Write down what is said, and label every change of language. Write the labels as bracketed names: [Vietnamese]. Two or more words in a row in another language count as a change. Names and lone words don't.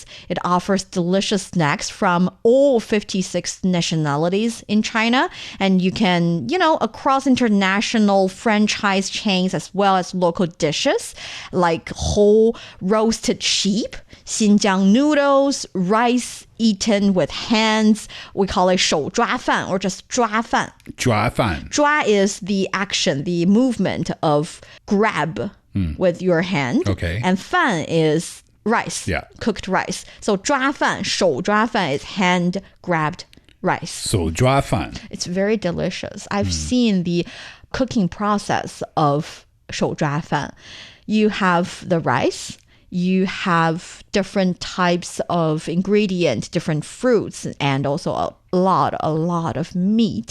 [English] It offers delicious snacks from all 56 nationalities in China. And you can, across international franchise chains as well as local dishes like whole roasted sheep, Xinjiang noodles, rice eaten with hands. We call it 手抓饭 or just 抓饭. 抓饭. 抓 is the action, the movement of grab with your hand. Okay. And 饭 is rice, cooked rice. So [Chinese] 抓饭, 手抓饭 [English] is hand grabbed rice. 手抓饭. It's very delicious. I've seen the cooking process of 手抓饭. You have the rice. You have different types of ingredients, different fruits, and also a lot of meat.